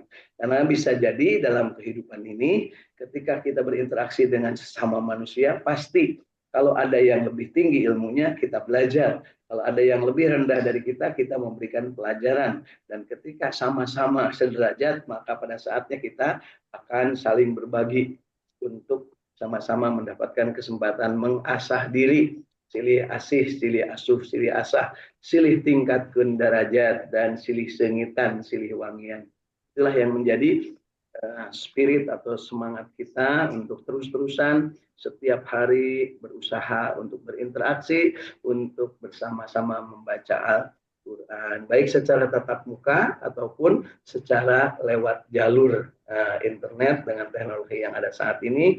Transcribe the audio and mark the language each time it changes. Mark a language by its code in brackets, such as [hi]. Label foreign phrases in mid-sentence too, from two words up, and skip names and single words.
[id] Karena bisa jadi dalam kehidupan ini ketika kita berinteraksi dengan sesama manusia, pasti kalau ada yang lebih tinggi ilmunya kita belajar. Kalau ada yang lebih rendah dari kita memberikan pelajaran. Dan ketika sama-sama sederajat, maka pada saatnya kita akan saling berbagi untuk sama-sama mendapatkan kesempatan mengasah diri, [su] silih asih, silih asuh, silih asah, silih tingkatkan derajat, dan silih sengitan, silih wangian. [id] Itulah yang menjadi spirit atau semangat kita untuk terus-terusan setiap hari berusaha untuk berinteraksi, untuk bersama-sama membaca Al-Quran, baik secara tatap muka ataupun secara lewat jalur internet dengan teknologi yang ada saat ini.